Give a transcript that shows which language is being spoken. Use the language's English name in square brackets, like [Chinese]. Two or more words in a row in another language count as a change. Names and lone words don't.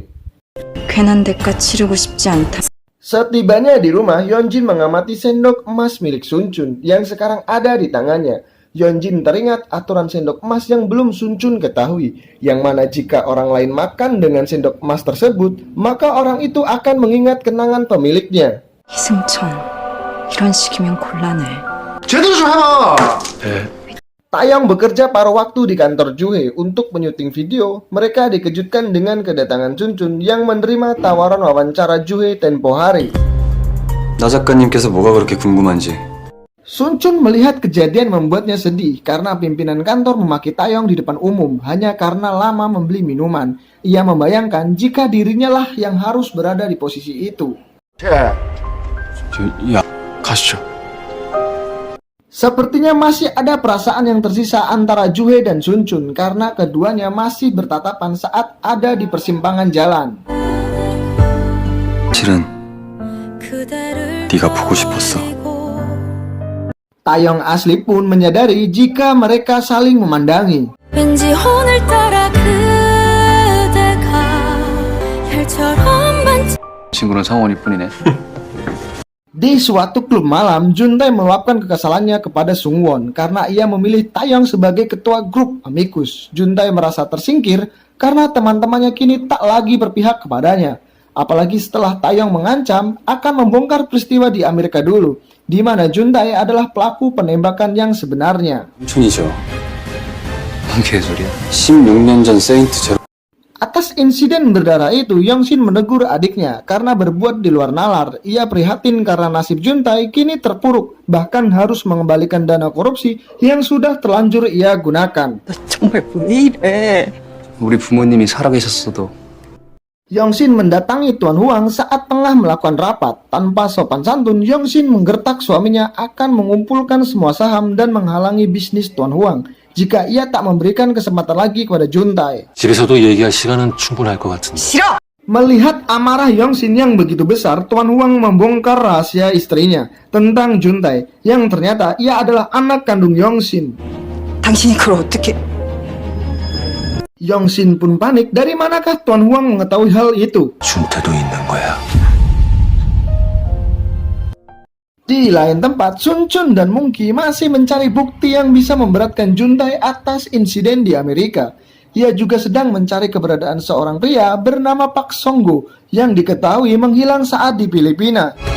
[Korean] 괜한 대가 치르고 싶지 않다. [Indonesian] Setibanya di rumah, Yeonjin mengamati sendok emas milik Sun Chun yang sekarang ada di tangannya. Yeonjin teringat aturan sendok emas yang belum Sun Chun ketahui, yang mana jika orang lain makan dengan sendok emas tersebut, maka orang itu akan mengingat kenangan pemiliknya. [Korean] 이승천, 이런 식이면 곤란해. 제대로 좀 해봐! 네. [Indonesian] Taeyong bekerja paruh waktu di kantor Juhe untuk menyuting video. Mereka dikejutkan dengan kedatangan Sun Chun yang menerima tawaran wawancara Juhe tempo hari. [Korean] 나 작가님께서 뭐가 그렇게 궁금한지. [Indonesian] Sun Chun melihat kejadian membuatnya sedih karena pimpinan kantor memaki Taeyong di depan umum hanya karena lama membeli minuman. Ia membayangkan jika dirinya lah yang harus berada di posisi itu. [Korean] 야, 가시죠. [Indonesian] Sepertinya masih ada perasaan yang tersisa antara Juhe dan Sun Chun karena keduanya masih bertatapan saat ada di persimpangan jalan. [Korean] 실은 네가 보고 싶었어. [Indonesian] Taeyong asli pun menyadari jika mereka saling memandangi. [Korean] 왠지 오늘따라 그대가 별처럼 반짝 친구는 성원일 뿐이네. [Indonesian] Di suatu klub malam, Juntae meluapkan kekesalannya kepada Sungwon karena ia memilih Taeyong sebagai ketua grup Amicus. Juntae merasa tersingkir karena teman-temannya kini tak lagi berpihak kepadanya. Apalagi setelah Taeyong mengancam akan membongkar peristiwa di Amerika dulu, di mana Juntae adalah pelaku penembakan yang sebenarnya. [Korean] 춘이죠. 뭔 개소리야? 16년 전 세인트 제로. [Indonesian] Atas insiden berdarah itu, Yongshin menegur adiknya karena berbuat di luar nalar. Ia prihatin karena nasib Juntae kini terpuruk, bahkan harus mengembalikan dana korupsi yang sudah terlanjur ia gunakan. [Korean] 정말 왜 이래? 우리 부모님이 살아계셨어도 [Indonesian] Yongshin mendatangi Tuan Huang saat tengah melakukan rapat. Tanpa sopan santun, Yongshin menggertak suaminya akan mengumpulkan semua saham dan menghalangi bisnis Tuan Huang jika ia tak memberikan kesempatan lagi kepada Juntae. [Korean] 집에서도 얘기할 시간은 충분할 것 같은데. 싫어! [Indonesian] Melihat amarah Yongshin yang begitu besar, Tuan Huang membongkar rahasia istrinya tentang Juntae yang ternyata ia adalah anak kandung Yongshin. [Korean] 당신이 그걸 어떻게... [Indonesian] Yongshin pun panik, dari manakah Tuan Huang mengetahui hal itu? [Korean] 준태도 있는 거야. [Indonesian] Di lain tempat, Sun Chun dan Monkey masih mencari bukti yang bisa memberatkan Juntae atas insiden di Amerika. Ia juga sedang mencari keberadaan seorang pria bernama Pak Songgo yang diketahui menghilang saat di Filipina.